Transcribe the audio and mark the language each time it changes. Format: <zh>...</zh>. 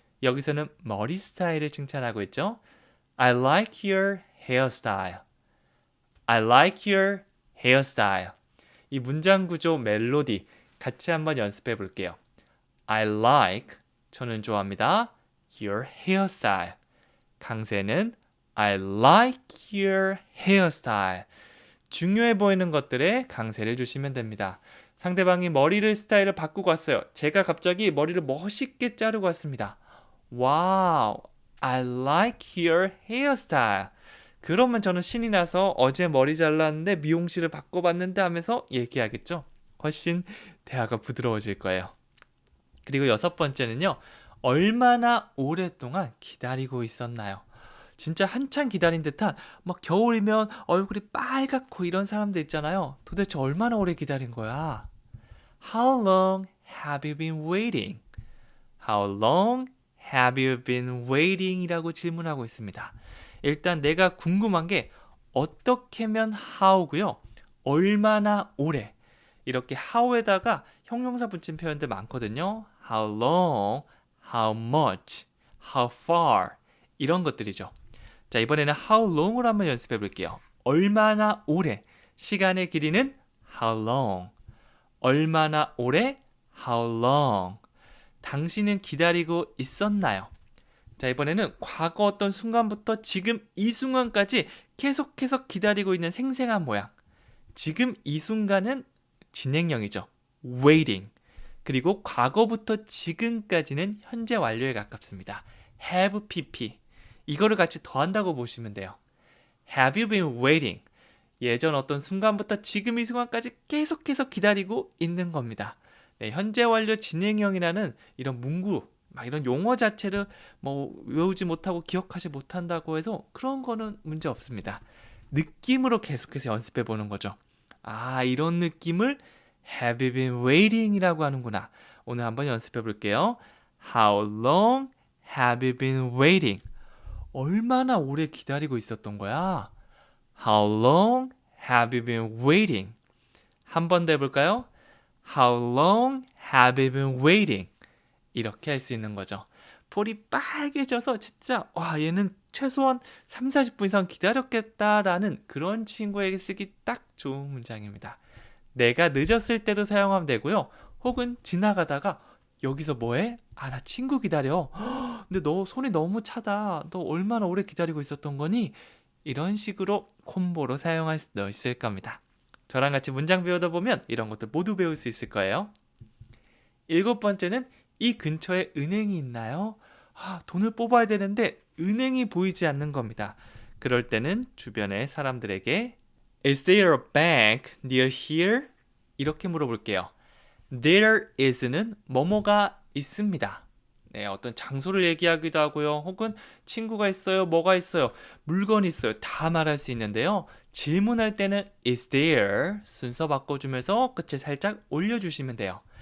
<ko>여기서는 머리 스타일을 칭찬하고 있죠.</ko> <en>I like your hairstyle. I like your hairstyle.</en> <ko>이 문장 구조 멜로디 같이 한번 연습해 볼게요.</ko> <en>I like,</en> <ko>저는 좋아합니다.</ko> <en>Your hairstyle.</en> <ko>강세는</ko> <en>I like your hairstyle.</en> <ko>중요해 보이는 것들에 강세를 주시면 됩니다. 상대방이 머리를 스타일을 바꾸고 왔어요. 제가 갑자기 머리를 멋있게 자르고 왔습니다.</ko> <en>와우, I like your hairstyle.</en> <ko>그러면 저는 신이 나서 어제 머리 잘랐는데 미용실을 바꿔봤는데 하면서 얘기하겠죠. 훨씬 대화가 부드러워질 거예요. 그리고 여섯 번째는요. 얼마나 오랫동안 기다리고 있었나요? 진짜 한참 기다린 듯한 겨울이면 얼굴이 빨갛고 이런 사람들 있잖아요. 도대체 얼마나 오래 기다린 거야?</ko> <en>How long have you been waiting? How long have you been waiting?</en> <ko>이라고 질문하고 있습니다. 일단 내가 궁금한 게 어떻게면 how고요. 얼마나 오래. 이렇게 how에다가 형용사 붙인 표현들 많거든요.</ko> <en>How long, how much, how far</en> <ko>이런 것들이죠. 자, 이번에는 how long을 한번 연습해 볼게요. 얼마나 오래. 시간의 길이는 how long. 얼마나 오래?</ko> <en>How long.</en> <ko>당신은 기다리고 있었나요? 자, 이번에는 과거 어떤 순간부터 지금 이 순간까지 계속해서 기다리고 있는 생생한 모양. 지금 이 순간은 진행형이죠.</ko> <en>waiting.</en> <ko>그리고 과거부터 지금까지는 현재 완료에 가깝습니다.</ko> <en>have pp.</en> <ko>이거를 같이 더한다고 보시면 돼요.</ko> <en>Have you been waiting?</en> <ko>예전 어떤 순간부터 지금 이 순간까지 계속해서 기다리고 있는 겁니다. 네, 현재 완료 진행형이라는 이런 문구, 막 이런 용어 자체를 뭐 외우지 못하고 기억하지 못한다고 해서 그런 거는 문제 없습니다. 느낌으로 계속해서 연습해 보는 거죠. 아, 이런 느낌을</ko> <en>Have you been waiting</en> <ko>이라고 하는구나. 오늘 한번 연습해 볼게요.</ko> <en>How long have you been waiting?</en> <ko>얼마나 오래 기다리고 있었던 거야?</ko> <en>How long have you been waiting?</en> <ko>한 번 더 해볼까요?</ko> <en>How long have you been waiting?</en> <ko>이렇게 할 수 있는 거죠. 볼이 빨개져서 진짜 와, 얘는 최소한 3, 40분 이상 기다렸겠다라는 그런 친구에게 쓰기 딱 좋은 문장입니다. 내가 늦었을 때도 사용하면 되고요. 혹은 지나가다가 여기서 뭐해? 아, 나 친구 기다려. 근데 너 손이 너무 차다. 너 얼마나 오래 기다리고 있었던 거니? 이런 식으로 콤보로 사용할 수도 있을 겁니다. 저랑 같이 문장 배우다 보면 이런 것들 모두 배울 수 있을 거예요. 7번째는 이 근처에 은행이 있나요? 아, 돈을 뽑아야 되는데 은행이 보이지 않는 겁니다. 그럴 때는 주변의 사람들에게</ko> <en>Is there a bank near here?</en> <ko>이렇게 물어볼게요. There is는 뭐뭐가 있습니다. 네, 어떤 장소를 얘기하기도 하고요. 혹은 친구가 있어요, 뭐가 있어요, 물건이 있어요. 다 말할 수 있는데요. 질문할 때는</ko> <en>Is there?</en> <ko>순서 바꿔주면서 끝을 살짝 올려주시면 돼요.</ko>